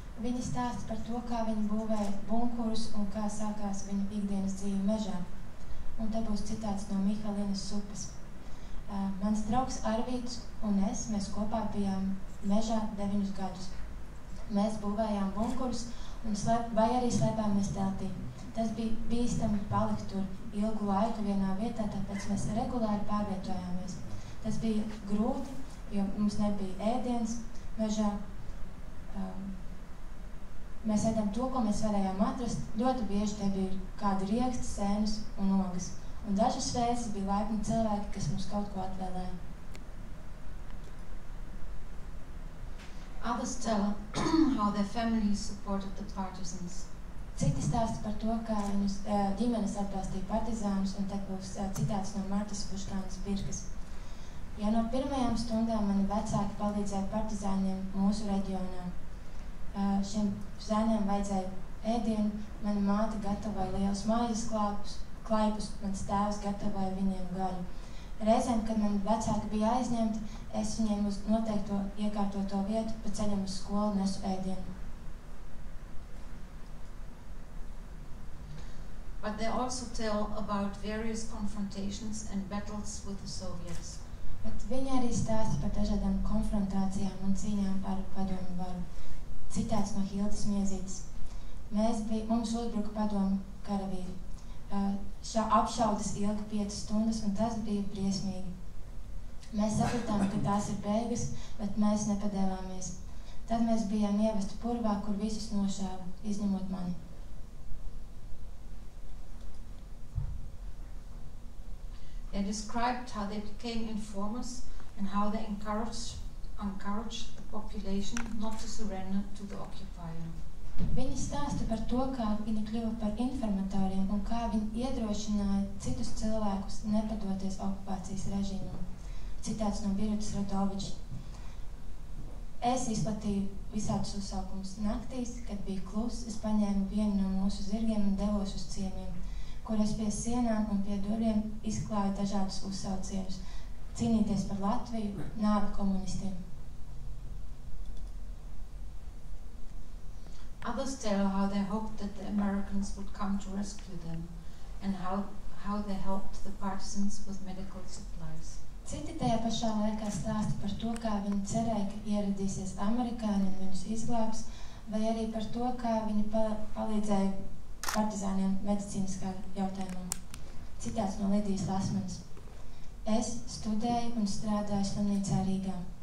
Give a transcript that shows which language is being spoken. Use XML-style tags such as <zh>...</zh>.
<lv>Viņi stāsta par to, kā viņi būvēja bunkurus un kā sākās viņu ikdienas dzīve mežā. Un te būs citāts no Mihalinas Supes. Mans draugs Arvīts un es, mēs kopā bijām mežā 9 gadus. Mēs būvējām bunkurus vai arī slēpāmies teltī. Tas bija bīstami palikt tur ilgu laiku vienā vietā, tāpēc mēs regulāri pārvietojāmies. Tas bija grūti, jo mums nebija ēdienas mežā. Mēs ēdam to, ko mēs varējām atrast. Ļoti bieži te bija kādi rieksti, sēnes un ogas. Un dažas reizes bija laipni cilvēki, kas mums kaut ko atvēlēja.</lv> <en>Others tell how their families supported the partisans.</en> <lv>Citi stāsta par to, kā viņus ģimenes atbalstīja partizānus, un te būs citāts no Martas Puškānas Birkas. Ja no pirmajām stundām mani vecāki palīdzēja partizāņiem mūsu reģionā. Šiem zēniem vajadzēja ēdienu, mana māte gatavoja lielus mājas klaipus, mans tēvs gatavoja viņiem gaļu. Reizēm, kad mani vecāki bija aizņemti, es viņiem uz noteikto iekārtoto vietu pa ceļam uz skolu nesu ēdienu.</lv> <en>But they also tell about various confrontations and battles with the Soviets.</en> <lv>Bet viņi arī stāsta par dažādām konfrontācijām un cīņām ar padomu varu. Citāts no Hildas Miezītes. Mums uzbruka padomu karavīri. Apšaudas ilga 5 stundas, un tas bija briesmīgi. Mēs sapratām, ka tās ir beigas, bet mēs nepadevāmies. Tad mēs bijām ievesti purvā, kur visus nošāva, izņemot mani.</lv> <en>They described how they became informers and how they encouraged the population not to surrender to the occupier.</en> <lv>Viņi stāsta par to, kā viņi kļuva par informatoriem un kā viņi iedrošināja citus cilvēkus nepadoties okupācijas režīmam. Citāts no Birutas Radoviča. Es izplatīju visādus uzsaukumus naktīs, kad bija kluss, es paņēmu vienu no mūsu zirgiem un devos uz ciemiem, kur es pie sienām un pie durviem izklāju dažādus uzsaucienus. Cīnīties par Latviju, nāvi komunistiem.</lv> <en>Others tell how they hoped that the Americans would come to rescue them and how they helped the partisans with medical supplies.</en> <lv>Citi tajā pašā laikā stāsta par to, kā viņi cerēja, ka ieradīsies amerikāņi un viņus izglābs, vai arī par to, kā viņi palīdzēja partizāniem medicīniskā jautājumā. Citāts no Lidijas Lasmanas. Es studēju un strādāju slimnīcā Rīgā.</lv>